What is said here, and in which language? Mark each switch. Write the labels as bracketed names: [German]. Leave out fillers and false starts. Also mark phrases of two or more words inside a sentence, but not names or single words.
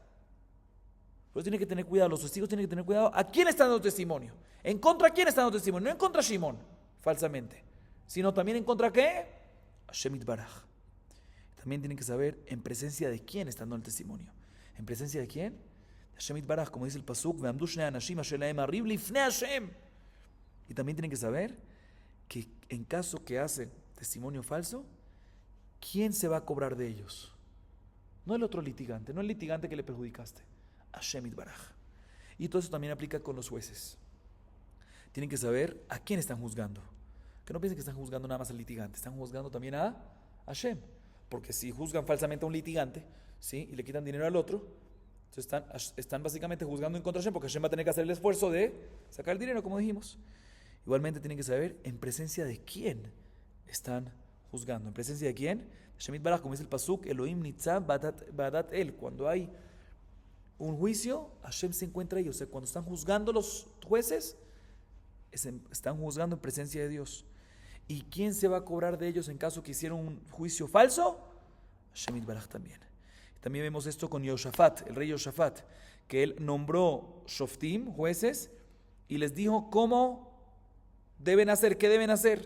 [Spanish] Por eso tiene que tener cuidado, los testigos tienen que tener cuidado a quién están dando testimonio. ¿En contra de quién están dando testimonio? No en contra de Shimón, falsamente, sino también en contra de ¿qué? Hashem Yitbaraj. También tienen que saber en presencia de quién están dando el testimonio. ¿En presencia de quién? De Hashem Yitbaraj, como dice el pasuk, [Hebrew] ועמדו שני אנשים אשר להם הריב לפני ה. [Spanish] Y también tienen que saber que en caso que hacen testimonio falso, ¿quién se va a cobrar de ellos? No el otro litigante, no el litigante que le perjudicaste. Hashem Yitbaraj. Y todo eso también aplica con los jueces. Tienen que saber a quién están juzgando. Que no piensen que están juzgando nada más al litigante, están juzgando también a Hashem. Porque si juzgan falsamente a un litigante, ¿sí? Y le quitan dinero al otro, entonces están básicamente juzgando en contra de Hashem, porque Hashem va a tener que hacer el esfuerzo de sacar el dinero, como dijimos. Igualmente tienen que saber en presencia de quién están juzgando. ¿En presencia de quién? Hashem Yitbaraj, como dice el pasuk, [Hebrew] אלהים נצב בעדת אל. [Spanish] Cuando hay un juicio, Hashem se encuentra ahí. O sea, cuando están juzgando los jueces, están juzgando en presencia de Dios. ¿Y quién se va a cobrar de ellos en caso que hicieron un juicio falso? Hashem Yitbaraj también. También vemos esto con Yoshafat, el rey Yoshafat, que él nombró shoftim, jueces, y les dijo cómo deben hacer, qué deben hacer.